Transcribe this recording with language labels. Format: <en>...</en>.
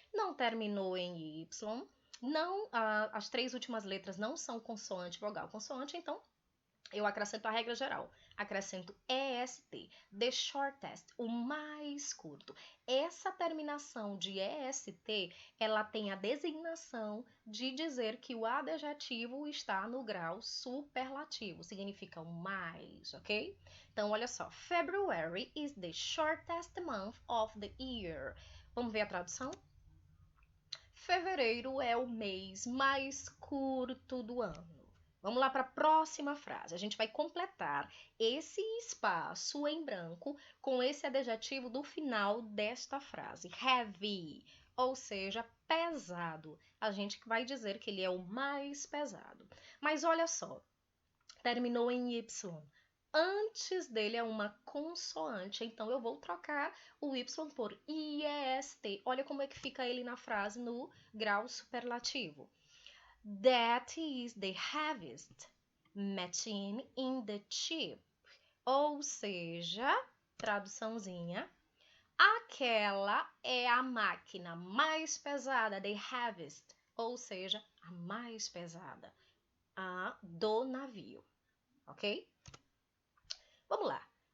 <pt>Não terminou em Y, não, as três últimas letras não são consoante, vogal, consoante, então eu acrescento a regra geral, acrescento EST,</pt> <en>the shortest,</en> <pt>o mais curto. Essa terminação de EST, ela tem a designação de dizer que o adjetivo está no grau superlativo, significa o mais, ok? Então, olha só,</pt> <en>February is the shortest month of the year.</en> <pt>Vamos ver a tradução? Fevereiro é o mês mais curto do ano. Vamos lá para a próxima frase. A gente vai completar esse espaço em branco com esse adjetivo do final desta frase. Heavy, ou seja, pesado. A gente vai dizer que ele é o mais pesado. Mas olha só, terminou em Y. Antes dele é uma consoante, então eu vou trocar o Y por IEST. Olha como é que fica ele na frase no grau superlativo.</pt> <en>That is the heaviest machine in the ship.</en> <pt>Ou seja, traduçãozinha, aquela é a máquina mais pesada,</pt> <en>the heaviest,</en> <pt>ou seja, a mais pesada do navio, ok? Vamos lá.</pt>